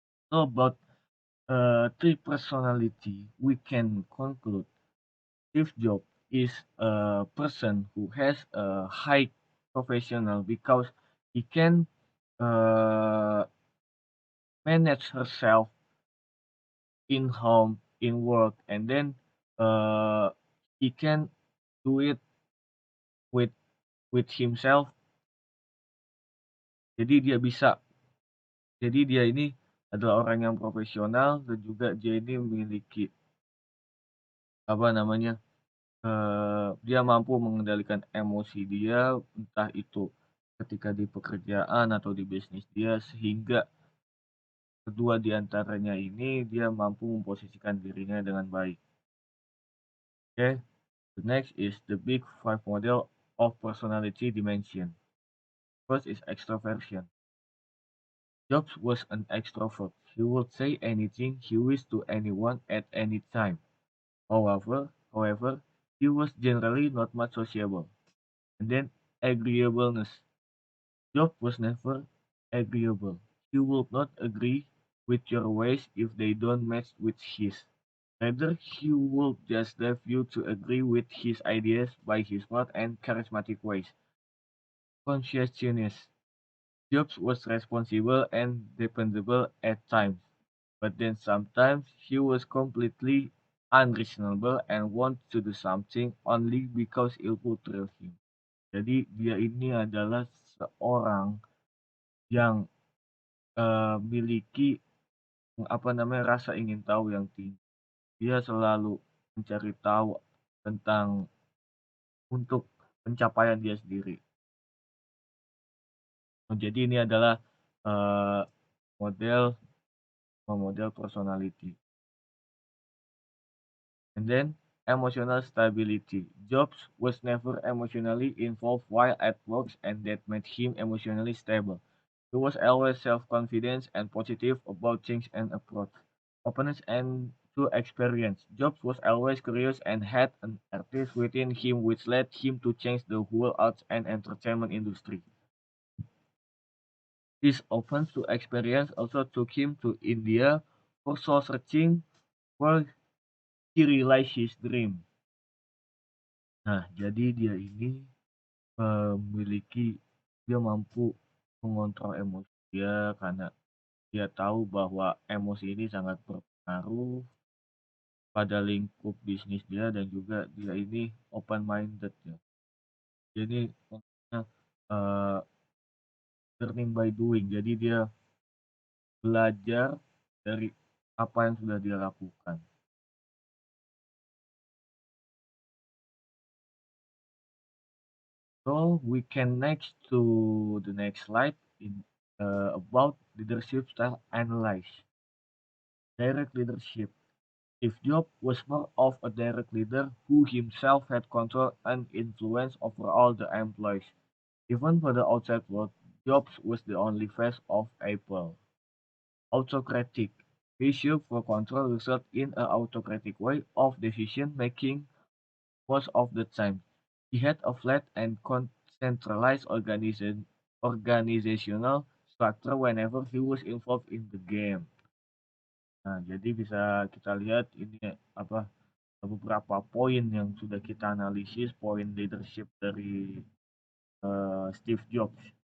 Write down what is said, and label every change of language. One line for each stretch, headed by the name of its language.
English: So about three personality, we can conclude Steve Jobs is a person who has a high professional because he can uh, manage herself in home, in work, and then uh, he can do it with himself.
Indonesian: Jadi dia bisa, jadi dia ini adalah orang yang profesional dan juga dia ini memiliki apa namanya dia mampu mengendalikan emosi dia, entah itu ketika di pekerjaan atau di bisnis dia, sehingga kedua di antaranya ini dia mampu memposisikan dirinya dengan baik.
English: Okay, the next is the big five model of personality dimension. First is extroversion. Jobs was an extrovert. He would say anything he wished to anyone at any time. However, he was generally not much sociable. And then agreeableness. Job was never agreeable. He would not agree with your ways if they don't match with his. Rather, he would just have you to agree with his ideas by his smart and charismatic ways. Conscientious. Jobs was responsible and dependable at times, but then sometimes he was completely unreasonable and wanted to do something only because it would thrill him.
Indonesian: Jadi dia ini adalah seorang yang miliki apa namanya rasa ingin tahu yang tinggi. Dia selalu mencari tahu tentang untuk pencapaian dia sendiri. Oh, jadi ini adalah eh, model model personality.
English: And then emotional stability. Jobs was never emotionally involved while at work, and that made him emotionally stable. He was always self-confident and positive about things and approach. Openness and to experience. Jobs was always curious and had an artist within him which led him to change the whole arts and entertainment industry. His openness to experience also took him to India for soul searching where he realized his dream.
Indonesian: Nah, jadi dia ini memiliki dia mampu mengontrol emosi dia karena dia tahu bahwa emosi ini sangat berpengaruh pada lingkup bisnis dia dan juga dia ini open minded ya. Jadi maksudnya eh,
English: learning by doing.
Indonesian: Jadi dia belajar dari apa yang sudah dia lakukan.
English: So we can next to the next slide in about leadership style analyze. Direct leadership. Steve Jobs was more of a direct leader who himself had control and influence over all the employees. Even for the outside world, Jobs was the only face of Apple. Autocratic. His issue for control resulted in an autocratic way of decision making most of the time. He had a flat and centralized organizational structure whenever he was involved in the game.
Indonesian: Nah, jadi bisa kita lihat ini apa beberapa poin yang sudah kita analisis, poin leadership dari Steve Jobs.